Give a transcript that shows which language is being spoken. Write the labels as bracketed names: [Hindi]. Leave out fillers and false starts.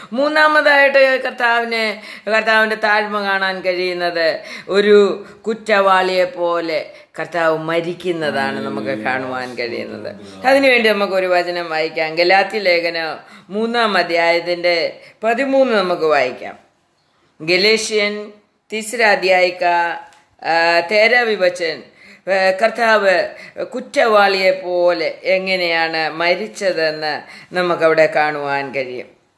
[Malayalam] മൂന്നാമതായിട്ട് കർത്താവിൻ്റെ താഴ്മ കാണാൻ കഴിയുന്നത് ഒരു കുറ്റവാളിയെ പോലെ കർത്താവ് മരിക്കുന്നതാണ് നമുക്ക് കാണുവാൻ കഴിയുന്നത്. അതിനുവേണ്ടി നമുക്കൊരു വചനം വായിക്കാം. ഗലാത്യ ലേഖനം 3-ാം അധ്യായത്തിൻ്റെ 13 നമുക്ക് വായിക്കാം. [Hindi] गलेशियन 3 अध्याय का 13वां वचन. [Malayalam] കർത്താവ് കുറ്റവാളിയെ പോലെ എങ്ങനെയാണ് മരിച്ചതെന്ന് നമുക്കവിടെ കാണുവാൻ കഴിയും.